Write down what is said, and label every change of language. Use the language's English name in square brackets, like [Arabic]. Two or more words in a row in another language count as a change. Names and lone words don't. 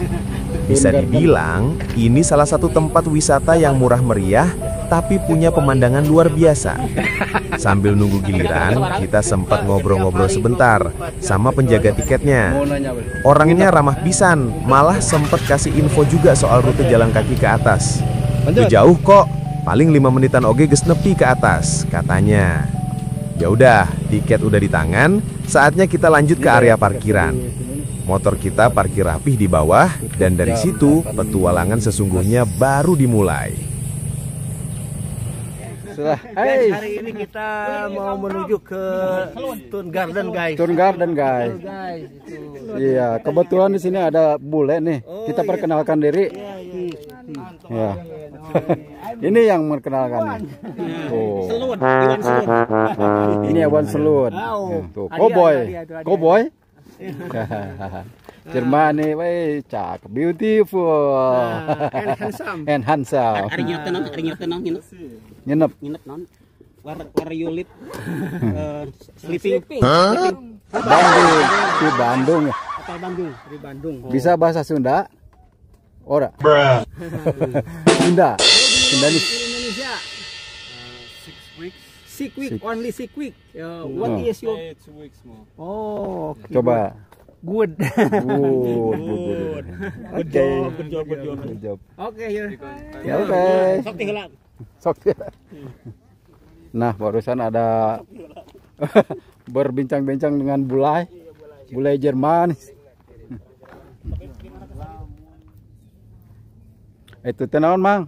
[Indonesian] Bisa dibilang, ini salah satu tempat wisata yang murah meriah, tapi punya pemandangan luar biasa. Sambil nunggu giliran, kita sempat ngobrol-ngobrol sebentar sama penjaga tiketnya. Orangnya ramah pisan, malah sempat kasih info juga soal rute jalan kaki ke atas. Itu jauh kok, paling 5 menitan [Sundanese] oge geus nepi [Indonesian] ke atas, katanya. Ya udah, tiket udah di tangan, saatnya kita lanjut ke area parkiran. Motor kita parkir rapih di bawah, dan dari situ petualangan sesungguhnya baru dimulai. Guys, hari ini kita mau menuju ke Stone Garden, guys. Stone Garden, guys. Iya, kebetulan di sini ada bule nih. Kita perkenalkan diri. Ya. Ini yang memperkenalkan nih. Oh. Iwan Selut. Ini Iwan Selut. Tuh, Cowboy. Germany, weh, cakep, [English] beautiful, and handsome. Ari nyeut non [Indonesian] Nginep [English] non. Where you live? Sleeping. [Indonesian] Bandung, di Bandung ya. Hotel Bandung, di Bandung. Bisa bahasa Sunda? Ora. Sunda nih. [English] Indonesia. 6 weeks. Only 6 weeks. What is your? 2 weeks more. Oh, okay. [Indonesian] Coba. [English] Good. Good job. [Indonesian] Oke, ya. Ya oke. [Sundanese] Sok tinggal. Sok. [Indonesian] Nah, barusan ada berbincang-bincang dengan bule Jerman. Itu tenawan, Mang.